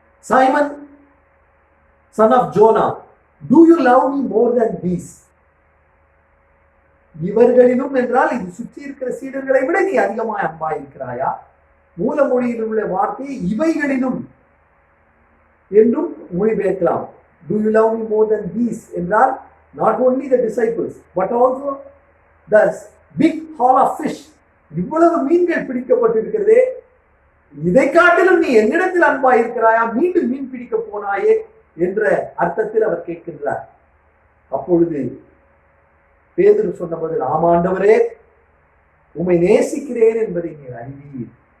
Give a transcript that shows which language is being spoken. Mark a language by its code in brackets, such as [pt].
[en] Simon son of Jonah, do you love me more than these? [ta] இவர்களிலும் என்றால் இது சுற்றி இருக்கிற சீடர்களை விட நீ அதிகமாய் அன்பாய் இருக்கிறாயா? மூல மொழியில் உள்ள வார்த்தையை இவைகளிலும் என்றும் மொழிபெயர்க்கலாம். [en] Do you love me more than these [ta] என்றால் [en] not only the disciples but also the big haul of fish. [ta] இவ்வளவு மீன்கள் பிடிக்கப்பட்டிருக்கிறதே, இதை காட்டிலும் நீ என்னிடத்தில் அன்பாய் இருக்கிறாயா? மீண்டும் மீன் பிடிக்க போனாயே என்ற அர்த்தத்தில் அவர் கேட்கின்றார். அப்பொழுது பேதுரு சொன்ன பதில், ஆமாண்டவரே, உம்மை நேசிக்கிறேன் என்பதை நீர் அறிவீர்.